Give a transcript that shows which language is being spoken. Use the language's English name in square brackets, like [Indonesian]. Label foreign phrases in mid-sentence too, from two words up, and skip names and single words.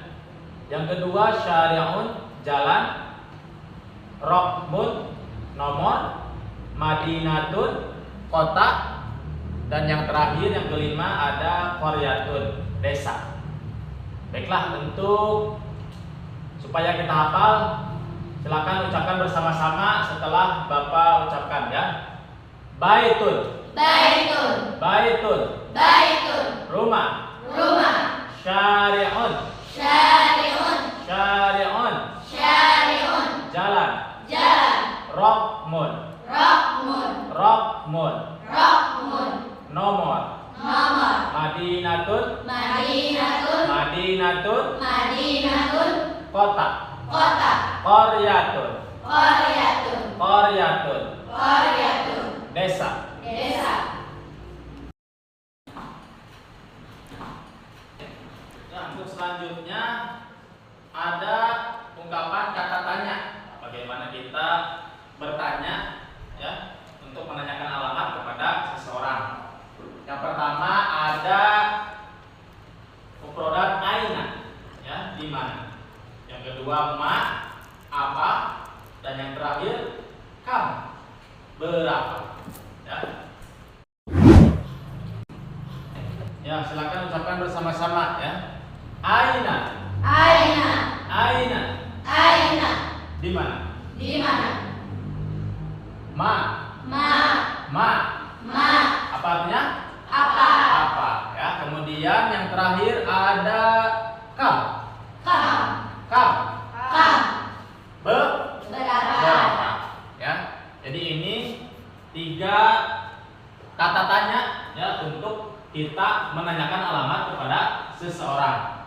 [Indonesian] Yang kedua syari'un, jalan, rokmun, nomor, madinatun, kota, dan yang terakhir yang kelima ada qaryatun, desa. Baiklah, untuk supaya kita hafal, silakan ucapkan bersama-sama setelah Bapak ucapkan ya. Baitun. Baitun. Baitun. Baitun. Rumah. Rumah. Syari'un. Syari'un. Syari'un. Syari'un. Jalan. Jalan. Rokmun. Rokmun. Rokmun. Rokmun. Nomor. Nomor. Madinatun. Madinatun. Madinatun. Madinatun. Kota. Kota. Qaryatun. Qaryatun. Qaryatun. Qaryatun. Desa. Desa. Nah, untuk selanjutnya ada ungkapan kata tanya. Bagaimana kita bertanya ya untuk menanyakan alamat kepada seseorang. Yang pertama ada mufradat aina ya, di mana. Yang kedua ma, apa, dan yang terakhir kam, berapa. Ya. Ya, silakan ucapkan bersama-sama ya. Aina. Aina. Aina. Aina. Di mana? Di mana? Ma. Ma. Ma. Ma. Apa artinya? Apa? Apa ya. Kemudian yang terakhir ada kam. Kam. Kam. Kam. Berapa. Berapa? Ya. Jadi ini 3 kata tanya ya untuk kita menanyakan alamat kepada seseorang.